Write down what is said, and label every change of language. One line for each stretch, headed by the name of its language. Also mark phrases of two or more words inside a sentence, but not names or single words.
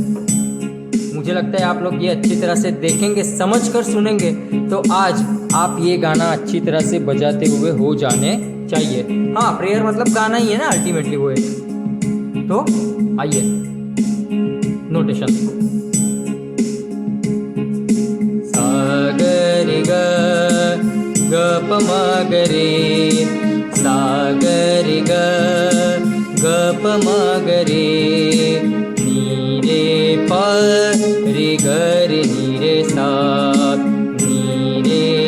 Hindi: मुझे लगता है आप लोग ये अच्छी तरह से देखेंगे, समझ कर सुनेंगे तो आज आप ये गाना अच्छी तरह से बजाते हुए हो जाने चाहिए। हाँ, प्रेयर मतलब गाना ही है ना, अल्टीमेटली वो है। तो आइए नोटेशन, सा ग रे ग प म ग रे, सा ग रे ग प म ग रे, नी रे प रे ग रे नी रे सा, नी रे